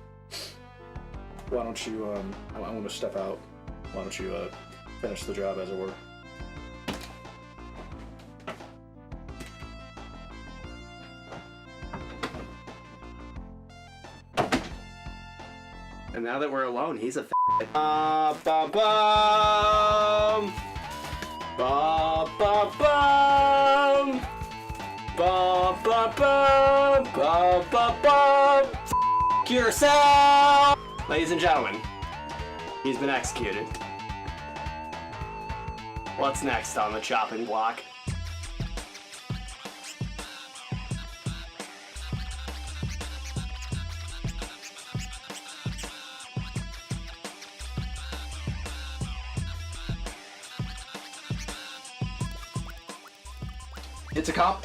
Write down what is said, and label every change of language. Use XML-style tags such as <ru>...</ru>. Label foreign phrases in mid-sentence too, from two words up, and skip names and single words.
<en>Why don't you, I want to step out. Why don't you, finish the job, as it were. And now that we're alone, he's a Ba-ba-bum! Ba-ba-bum! Ba-ba-bum! Ba-ba-bum! Yourself! Ladies and gentlemen, he's been executed. What's next on the chopping block? It's a comp.</en>